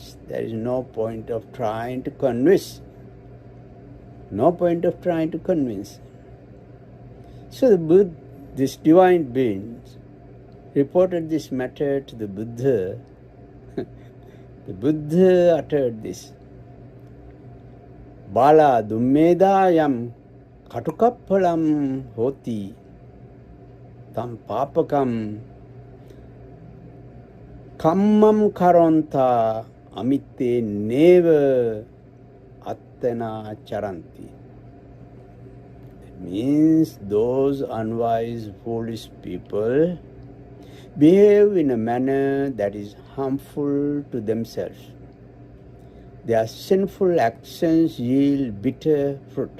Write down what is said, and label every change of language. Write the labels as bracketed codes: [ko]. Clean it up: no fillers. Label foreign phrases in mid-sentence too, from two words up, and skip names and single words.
[en] There is no point of trying to convince. No point of trying to convince. So the Buddha, this divine being, reported this matter to the Buddha. The Buddha uttered this. [pi] Bala dummedayam katukappalam hoti tam papakam kammam karonta amitte neva attena charanti. [en] It means those unwise, foolish people behave in a manner that is harmful to themselves. Their sinful actions yield bitter fruit.